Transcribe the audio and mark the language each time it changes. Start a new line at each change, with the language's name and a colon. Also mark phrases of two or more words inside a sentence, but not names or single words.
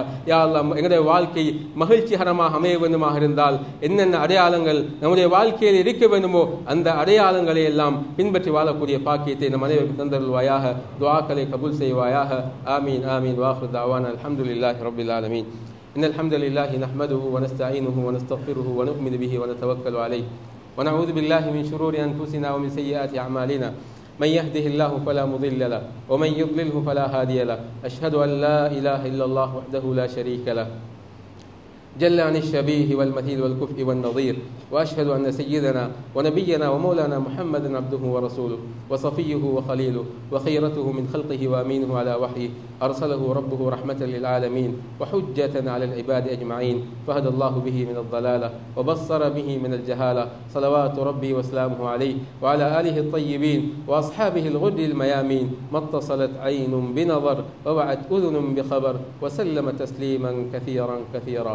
Arabic: يا الله
Tamil: எங்களுடைய வாழ்க்கை மகிழ்ச்சிகரமாக அமைய வேண்டுமாக இருந்தால் என்னென்ன அடையாளங்கள் நம்முடைய வாழ்க்கையில் இருக்க வேண்டுமோ அந்த அடையாளங்களை எல்லாம் பின்பற்றி வாழக்கூடிய பாக்கியத்தை நம் அனைவருக்கும் தந்தருள்வாயாக. துஆக்களை கபூல் செய்வாயாக.
Arabic: آمين آمين. وآخر دعوانا الحمد لله رب العالمين. إن الحمد لله نحمده و نستعينه و نستغفره و نؤمن به و نتوكل عليه و نعوذ بالله من شرور أنفسنا و من سيئات أعمالنا. من يهده الله فلا مضل له ومن يضلله فلا هادي له. أشهد أن لا إله إلا الله وحده لا شريك له جل عن الشبيه والمثيل والكفء والنظير، وأشهد أن سيدنا ونبينا ومولانا محمدا عبده ورسوله وصفيه وخليله وخيرته من خلقه وأمينه على وحيه، أرسله ربه رحمة للعالمين وحجة على العباد أجمعين، فهدى الله به من الضلالة وبصر به من الجهالة، صلوات ربي وسلامه عليه وعلى آله الطيبين وأصحابه الغر الميامين، ما اتصلت عين بنظر ووعت أذن بخبر، وسلم تسليما كثيرا كثيرا.